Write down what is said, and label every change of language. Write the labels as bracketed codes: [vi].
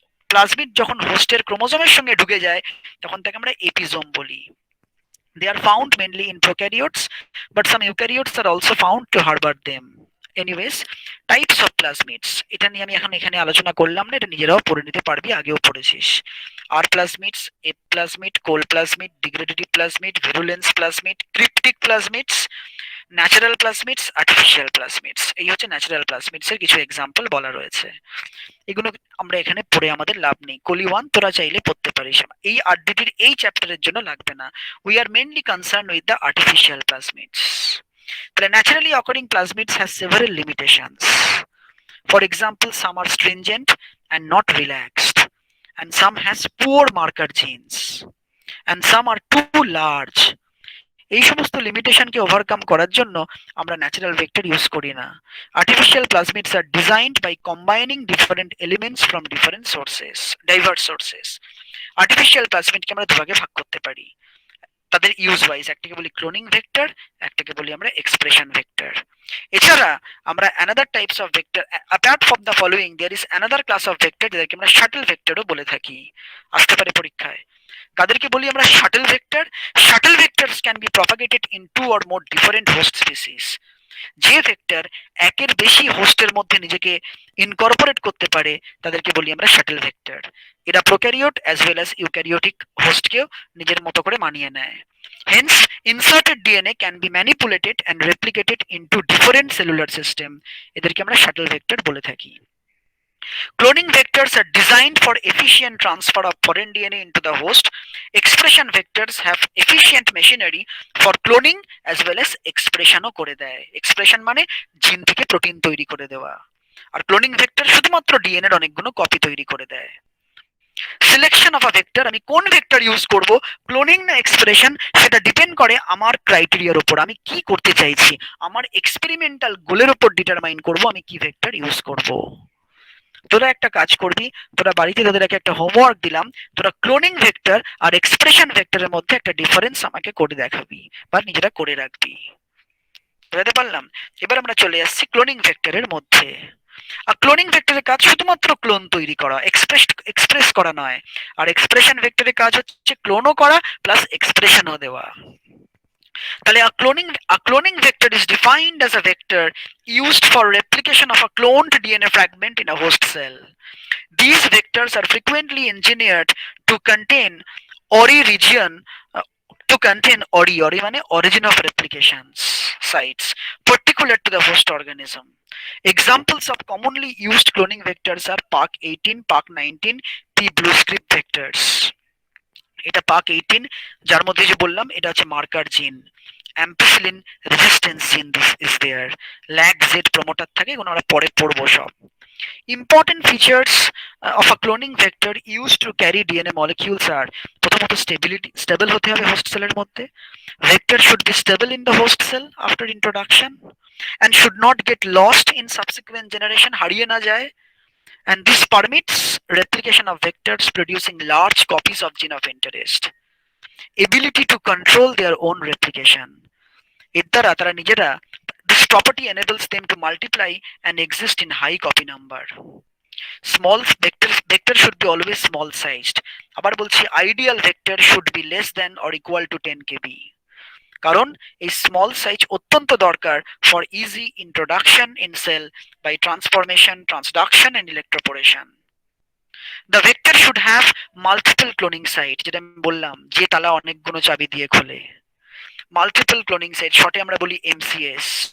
[bn] Plasmid যখন হোস্টের ক্রোমোজোমের সঙ্গে ঢুকে যায় তখন তাকে আমরা এপিজোম বলি। [en] They are found mainly in prokaryotes, but some eukaryotes are also found to harbor them. Anyways, types of plasmids, [bn] এটা নিয়ে আমি এখন এখানে আলোচনা করলাম না, এটা নিজেরাও পড়ে নিতে পারবি, আগেও পড়েছিস। [en] R plasmids, F plasmid, cold plasmid, degradative plasmid, virulence plasmid, cryptic plasmids, natural plasmids, artificial plasmids. [bn] এই হচ্ছে ন্যাচারাল প্লাজমিডস এর কিছু এক্সাম্পল বলা রয়েছে। এগুলো আমরা এখানে পড়ে আমাদের লাভ নেই। কলি 1 তোরা চাইলে পড়তে পারিস, এই আরডিটির এই চ্যাপ্টারের জন্য লাগবে না। [en] We are mainly concern with the artificial plasmids. তাহলে naturally occurring plasmids has several limitations. For example, some are stringent and not relaxed, and some has poor marker genes, and some are too large. [bn] এই সমস্ত লিমিটেশনকে overcome করার জন্য আমরা natural vector use করি না। [en] Artificial plasmids are designed by combining different elements from different sources, diverse sources. [bn] Artificial প্লাজমিডকে আমরা দুভাগে ভাগ করতে পারি তাদের ইউজ ওয়াইজ, একটাকে বলি ক্লোনিং ভেক্টর, একটাকে বলি আমরা এক্সপ্রেশন ভেক্টর। এছাড়া আমরা [en] another types of vector, apart from the following there is another class of vector [bn] যাদেরকে আমরা শাটল ভেক্টরও বলে থাকি, আসতে পারে পরীক্ষায়। কাদেরকে বলি আমরা shuttle vector? [en] Shuttle vectors can be propagated in two or more different host species. [bn] যে ভেক্টর একের বেশি হোস্টের মধ্যে নিজেকে ইনকর্পোরেট করতে পারে তাদেরকে বলি আমরা শাটল ভেক্টর। এরা prokaryote as well as eukaryotic হোস্টকেও নিজের মতো করে মানিয়ে নেয়। [en] Hence, inserted DNA can be manipulated and replicated into different cellular system. [bn] এদেরকে আমরা শাটল ভেক্টর বলে থাকি। [en] Cloning vectors are designed for efficient transfer of foreign DNA into the host. Expression vectors have efficient machinery for cloning as well as expression [bn] ও করে দেয়। Expression মানে জিন থেকে protein তৈরি করে দেওয়া, আর ক্লোনিং ভেক্টর শুধুমাত্র ডিএনএ এর অনেকগুলো কপি তৈরি করে দেয়। সিলেকশন অফ আ ভেক্টর, আমি কোন ভেক্টর ইউজ করব, ক্লোনিং না এক্সপ্রেশন, সেটা ডিপেন্ড করে আমার ক্রাইটেরিয়ার উপর, আমি কি করতে চাইছি, আমার এক্সপেরিমেন্টাল গোলের উপর ডিটারমাইন করব আমি কি ভেক্টর ইউজ করব। তোরা একটা কাজ করবি, তোরা বাড়িতে তোদের একটা হোমওয়ার্ক দিলাম, তোরা ক্লোনিং ভেক্টর আর এক্সপ্রেশন ভেক্টরের মধ্যে একটা ডিফারেন্স আমাকে করে দেখাবি বা নিজেরা করে রাখবি। বুঝতে পারলাম? এবার আমরা চলে আসছি ক্লোনিং ভেক্টরের মধ্যে। আর ক্লোনিং ভেক্টরের কাজ শুধুমাত্র ক্লোন তৈরি করা, এক্সপ্রেস করা নয়। আর এক্সপ্রেশন ভেক্টরের কাজ হচ্ছে ক্লোনও করা প্লাস এক্সপ্রেশনও দেওয়া। [en] তাহলে a cloning vector is defined as a vector used for replication of a cloned DNA fragment in a host cell. These vectors are frequently engineered to contain ORI region, ORI মানে origin of replications sites particular to the host organism. Examples of commonly used cloning vectors are PARC18, PARC19, P blue script vectors. [bn] এটা PARC18, যার মধ্যে যে বললাম এটা হচ্ছে marker জিন। [en] ampicillin resistance gene this is there, lac Z promoter [bn] থাকে, এগুলো আমরা পরে পড়বো সব। [en] Important features of a cloning vector used to carry DNA molecules are, [bn] প্রথমত স্টেবল হতে হবে হোস্ট সেলের মধ্যে। [en] Vector should be stable in the host cell after introduction and should not get lost in subsequent generation, [bn] হারিয়ে না যায়। [en] And this permits replication of vectors producing large copies of gene of interest. Ability to control their own replication. [bn] এর দ্বারা তারা নিজেরা, [en] this property enables them to multiply and exist in high copy number. Small vector should be always small sized. [bn] আবার বলছি, [en] ideal vector should be less than or equal to 10 kb. [bn] কারণ এই [en] small size [bn] অত্যন্ত দরকার [en] For easy introduction in cell by transformation, transduction and electroporation. The vector should have multiple cloning site, [bn] যেটা আমি বললাম যে তালা অনেকগুলো চাবি দিয়ে খোলে। মাল্টিপল ক্লোনিং সাইট, শর্টে আমরা বলি MCS।